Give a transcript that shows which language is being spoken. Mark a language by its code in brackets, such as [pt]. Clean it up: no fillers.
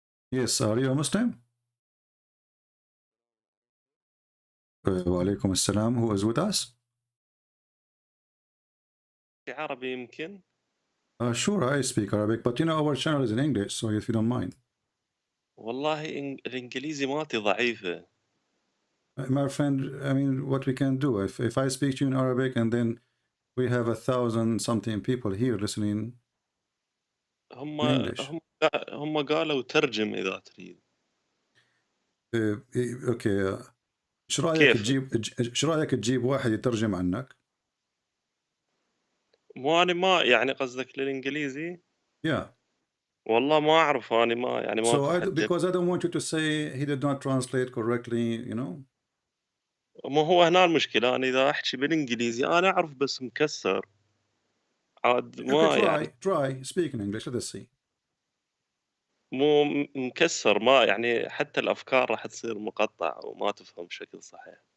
[en] Yes, are you a Muslim? Wa alaikum assalam. Who is with us? [ar] عربي يمكن. [en] Sure, I speak Arabic, but you know our channel is in English, so if you don't mind. [ar] والله الإنجليزي مالتي ضعيفة. [en] My friend, I mean, what we can do, if I speak to you in Arabic and then we have 1,000-something people here listening in English. [ar] هم قالوا ترجم إذا تريد. اوكي. ايش رايك تجيب واحد يترجم عنك؟ مو أنا ما يعني قصدك للإنجليزي؟ [en] Yeah. [ar] والله ما أعرف أنا ما يعني ما. [en] So because I don't want you to say he did not translate correctly, you know. [ar] ما هو هنا المشكلة، أنا إذا أحكي بالإنجليزي أنا أعرف بس مكسر. عاد ما يعني. [en] Try speak in English. Let us see. [ar] مو مكسر، ما يعني حتى الأفكار راح تصير مقطع وما تفهم بشكل صحيح.